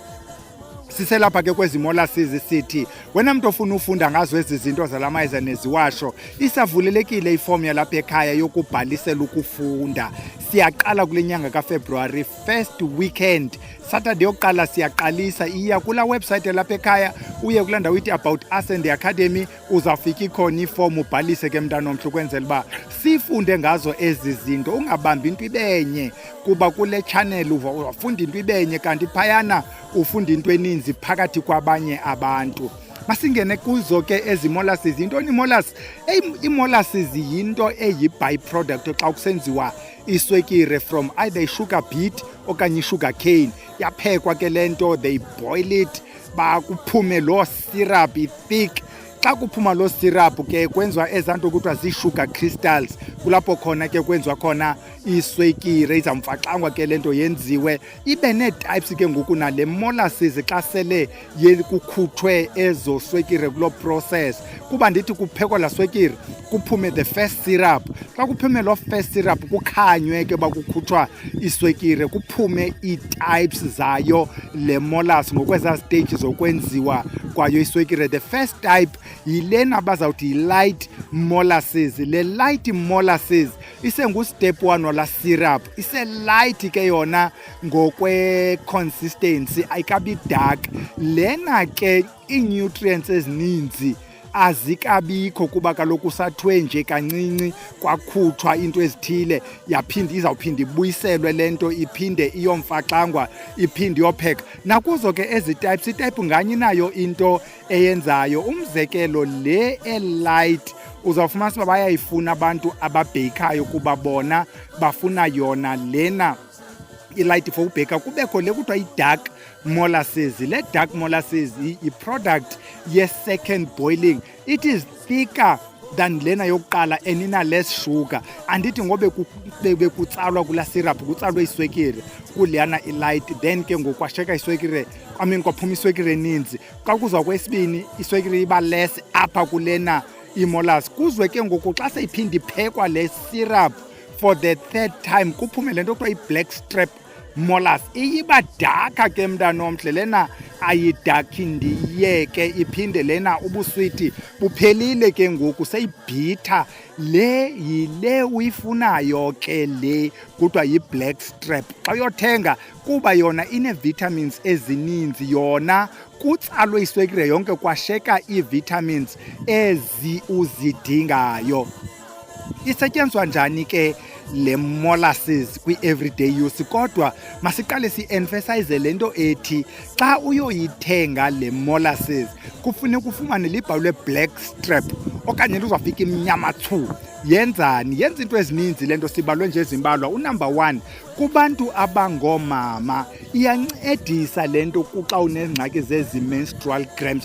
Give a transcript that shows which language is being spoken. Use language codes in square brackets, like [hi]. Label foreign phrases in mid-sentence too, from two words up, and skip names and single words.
[xh] Siselapha ke kwezi molasses sithi wena mntu ofuna ufunda ngazo ezi zinto zalamayeza neziwasho, isavulelekile ifomu yalapha ekhaya yokubhalisela ukufunda. Siyaqala kule nyanga kaFebruary, [en] first weekend Saturday [xh] yokuqala siyaqalisa. Iya kula website yalapha ekhaya uye kulaa ndawo ithi [en] about us and the academy, [xh] uzawufika ikhona ifomu ubhalise ke mntana omhle ukwenzela uba sifunde ngazo ezi zinto. Ungabambi into ibenye kuba kule channel ufunda into ibenye kanti phayana ufunda into eninzi phakathi kwabanye abantu. Masingene kuzo ke ezi molasses. Yintoni i-molasses? I-molasses yinto eyi-byproduct xa kusenziwa iswekire [en] from either [xh] i- [en] sugar beet [xh] okanye i- [en] sugar cane. [xh] Yaphekwa ke le nto, [en] they boil it [xh] bakuphume loo syrup i-thick. Xa kuphuma loo syrup ke kwenziwa ezaa nto kuthiwa zii- [en] sugar crystals. [xh] Kulapho khona ke kwenziwa khona iswekire, izamfaxangwa ke le nto yenziwe. Ibe nee-types ke ngoku nale molasses xa sele kukhutshwe ezo swekire kuloo process. Kuba ndithi kuphekwa laa swekire kuphume [en] the first syrup. [xh] Xa kuphume loo [en] first syrup [xh] kukhanywe ke uba kukhutshwa iswekire, kuphume ii-types zayo le molasses ngokwezaa stage zokwenziwa kwayo iswekire. [en] The first type [xh] yilena bazawuthi yi- [en] light molasses. [xh] Le [en] light molasses [xh] isengustep 1 wala syrup, ise-light ke yona ngokwe-consistency, ayikabi dark. Lena ke ii-nutrients ezininzi azikabikho kuba kaloku sathwe nje kancinci kwakhutshwa into ezithile izawuphinda ibuyiselwe le nto iphinde iyomfaxangwa iphinde iyopheka. Nakuzo ke ezi types, itype nganye inayo into eyenzayo. Umzekelo le e-light uzawufumana uba bayayifuna abantu ababheyikhayo kuba bona bafuna yona lena i- [en] light for [xh] ubheka. Kubekho le kuthiwa i- [en] dark molasses. [xh] Le [en] dark molasses [xh] yi-product ye- [en] second boiling. It is thicker than [xh] lena yokuqala [en] and ina less sugar. [xh] Andithi ngobe bekutsalwa kula syrup kutsalwe iswekire kuleyana i-light, then ke ngoku kwasheka iswekire, kwaphuma iswekire eninzi. Xa kuza kwesibini iswekire iba less apha kulena i-molasses. Kuzwe ke ngoku xa seyiphinde iphekwa le syrup [en] for the third time [xh] kuphume le nto kuthiwa i- [en] black strap molasses. [xh] Iyiba daka ke mntana omhle, lena ayidakhi ndiyeke iphinde lena ubuswiti buphelile ke ngoku seyibhitha. Le yile uyifunayo ke le kuthiwa yi- [en] black strap [xh] xa uyothenga, kuba yona ine-vitamins ezininzi. Yona kutsalwe iswekire yonke kwasheka ii-vitamins ezi uzidingayo. Isetyenziswa njani ke le molasses kwi- [en] everyday use, [xh] kodwa masiqale si-emphasize le nto ethi xa uyoyithenga le molasses kufuneka ufumane libhalwe [en] black strap [xh] okanye luzawufika imnyama thu. Yenzani? Yenza into ezininzi le nto, sibalwe nje ezimbalwa. Unumber 1, kubantu abangoomama iyancedisa le nto xa unengxaki zezi- [en] menstrual cramps.